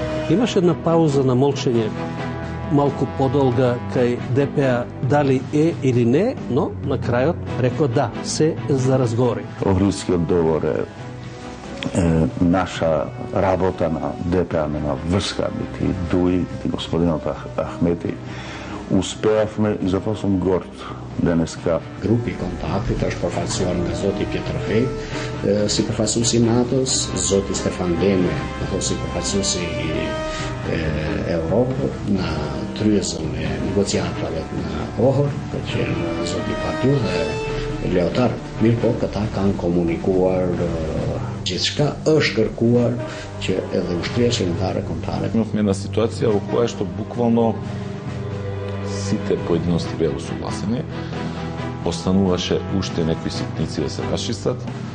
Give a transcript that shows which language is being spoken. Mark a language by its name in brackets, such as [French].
[Macedonian] Имаше една пауза на молчење малку подолга кај ДПА дали е или не, но на крајот рекоа да, се за разговори. Охридскиот договор е наша работа на ДПА, нема врска, бити Дуи, бити господинот Ахмети. Успеавме и затоа сум горд денеска. [Albanian] Grupi i kontaktit është përfaqësuar nga zoti Pjetër Fej, si përfaqësuesi i NATO-s, zoti Stefan Leme, si përfaqësuesi i Europës, në tryezën e negociatave në Ohër, ka qenë zoti Patju dhe Leotar. Mirë po, këta kanë komunikuar gjithçka është kërkuar që edhe ushtria shërbëtare kombëtare. [Macedonian] Имавме една ситуација во која што буквално сите поединости беа усогласени, остануваше уште некои ситници да се расчистат.